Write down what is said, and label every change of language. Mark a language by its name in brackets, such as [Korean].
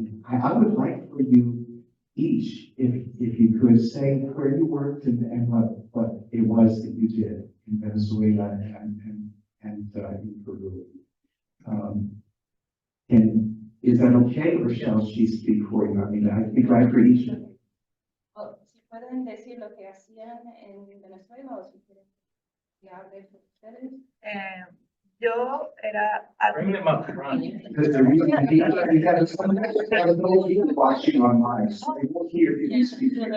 [English] I would like for you each, if you could say where you worked and what it was that you did in Venezuela and in Peru. And is that okay, or shall she speak for you? I mean, I think I for each. [Spanish] Si pueden decir lo que hacían en Venezuela o si quieren que hable por ustedes. Yo era [English] Bring them up, Ron. Because the reason you got some watching online, so they will hear you speak.